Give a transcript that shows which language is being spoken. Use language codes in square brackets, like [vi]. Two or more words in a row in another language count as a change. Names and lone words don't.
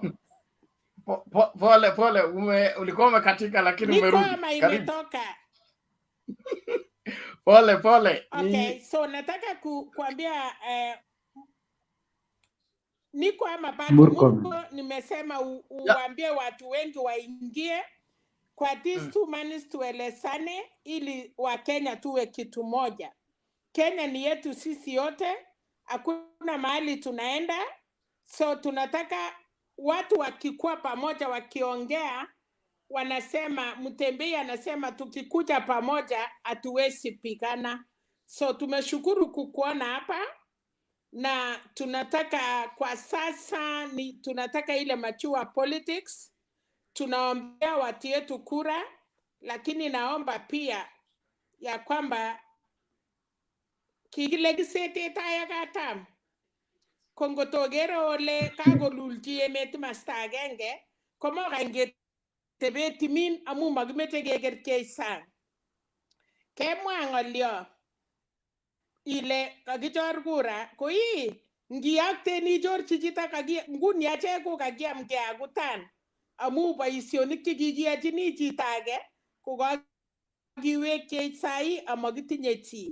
[sw] Pole, ulikuwa umekatika lakini niko umerudi. ama Karibu. imetoka? Pole. [en] Okay, so [sw] nataka kuambia niko ama bado Murkomen. nimesema uambie watu wengi waingie kwa [en] these 2 months [sw] tuelezane, ili Wakenya tuwe kitu moja. Kenya ni yetu sisi yote, hakuna mahali tunaenda. So tunataka watu wakikuwa pamoja, wakiongea, wanasema, Mutembei anasema tukikuja pamoja hatuwezi pigana. So tumeshukuru kukuona hapa, na tunataka kwa sasa tunataka ile [en] mature politics. [sw] Tunaombea watu yetu kura, lakini naomba pia ya kwamba [kln] kigilegisete taya katam kongotogero ole kagolulji emet masta agenge komo kange tebetimin amu magimete gegerkei sang kemwa ngolyo ile kakichor kura ko ngiyakteni chorchi chito nguni ache ko kakiam keakutan amu boisionik chekikiyachini chito age ko kakiwekchech sai amakitinye chi.